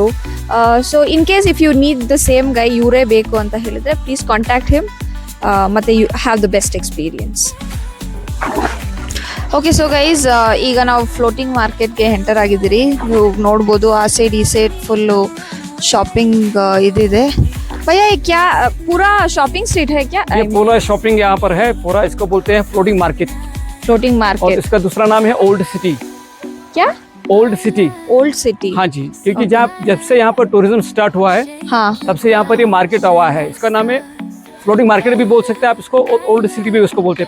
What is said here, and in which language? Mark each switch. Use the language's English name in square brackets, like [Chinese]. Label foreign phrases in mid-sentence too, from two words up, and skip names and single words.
[English] so in case if you need the same guy, [Kannada] ಇವರೇ ಬೇಕು ಅಂತ ಹೇಳಿದರೆ [English] please contact him, ಮತ್ತು you have the best experience. okay, so guys [Kannada] ಈಗ ನಾವು ಫ್ಲೋಟಿಂಗ್ ಮಾರ್ಕೆಟ್ಗೆ ಎಂಟರ್ ಆಗಿದ್ದೀರಿ. ನೀವು ನೋಡ್ಬೋದು ಆ ಸೈಡ್ ಈ ಸೈಡ್ [English] full shopping [Kannada] ಇದಿದೆ. [Hindi] भैया ये क्या पूरा [English] shopping street [Hindi] है क्या? ये पूरा शॉपिंग यहाँ पर है, पूरा इसको बोलते हैं फ्लोटिंग मार्केट. फ्लोटिंग और मार्केट. इसका दूसरा नाम है ओल्ड सिटी. क्या? ओल्ड सिटी. ओल्ड सिटी. हाँ जी, क्योंकि जब से यहाँ पर [English] tourism start [Hindi] हुआ है, हाँ, तब से यहाँ पर ये मार्केट हुआ है. इसका नाम है फ्लोटिंग मार्केट भी बोल सकते हैं आप इसको, ओल्ड सिटी भी इसको बोलते हैं.